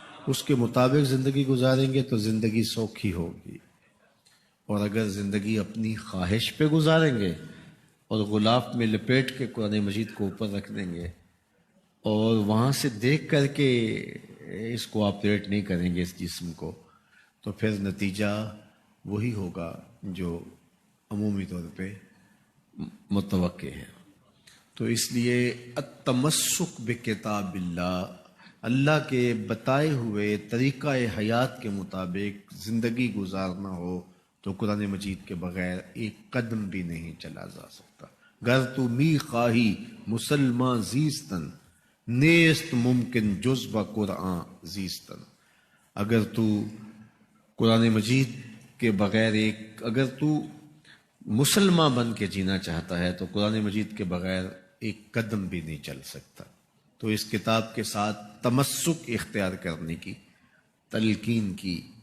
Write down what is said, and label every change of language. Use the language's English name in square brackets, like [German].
[Urdu] اس کے مطابق زندگی گزاریں گے تو زندگی سوکھی ہوگی، اور اگر زندگی اپنی خواہش پہ گزاریں گے اور غلاف میں لپیٹ کے قرآن مجید کو اوپر رکھ دیں گے اور وہاں سے دیکھ کر کے اس کو آپریٹ نہیں کریں گے اس جسم کو، تو پھر نتیجہ وہی ہوگا جو عمومی طور پہ متوقع ہے. تو اس لیے [Arabic] التمسک بکتاب اللہ، [Urdu] اللہ کے بتائے ہوئے طریقہ حیات کے مطابق زندگی گزارنا ہو تو قرآن مجید کے بغیر ایک قدم بھی نہیں چلا جا سکتا. [Persian] گر تو می خواہی مسلمان زیستن، نیست ممکن جز با قرآن زیستن. [Urdu] اگر تو قرآن مجید کے بغیر اگر تو مسلمان بن کے جینا چاہتا ہے تو قرآن مجید کے بغیر ایک قدم بھی نہیں چل سکتا. تو اس کتاب کے ساتھ تمسک اختیار کرنے کی تلقین کی.